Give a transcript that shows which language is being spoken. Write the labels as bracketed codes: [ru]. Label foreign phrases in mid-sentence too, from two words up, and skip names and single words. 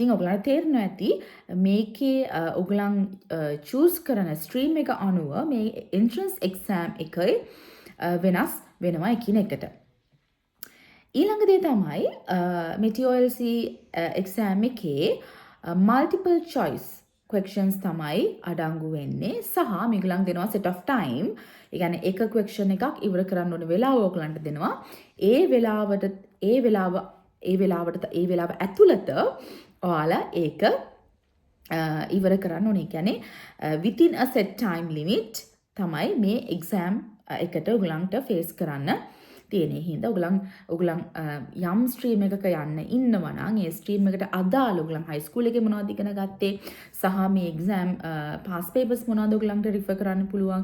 [si] ඉතින් ඔයගලන්ට තේරෙනවා ඇති මේකේ ඔයගලන් චූස් කරන ස්ට්‍රීම් එක අනුව මේ [en] entrance exam [si] එකයි වෙනස් වෙනවා එකින් එකට. ඊළඟ දේ තමයි මේ TOLC එක්සෑම් එකේ [en] multiple choice questions [si] තමයි අඩංගු වෙන්නේ සහ මේගොල්ලන් දෙනවා [en] set of time. [si] ඒ කියන්නේ එක question එකක් ඉවර කරන්න ඕන වෙලාව ඔයගලන්ට දෙනවා. ඒ වෙලාව ඇතුළත ඔයාලා ඒක ඉවර කරන්න ඕනේ. කියන්නේ [en] within a set time limit [si] තමයි මේ exam එකට ඔයගලන්ට face කරන්න තියෙන්නේ. හින්දා ඔයගලන් යම් ස්ට්‍රීම් එකක යන්න ඉන්නවා නම් ඒ ස්ට්‍රීම් එකට අදාළ ඔයගලන් [en] high school [si] එකේ මොනවද ඉගෙන ගත්තේ සහ මේ [en] exam pass papers [si] මොනවද ඔයගලන්ට refer කරන්න පුළුවන්.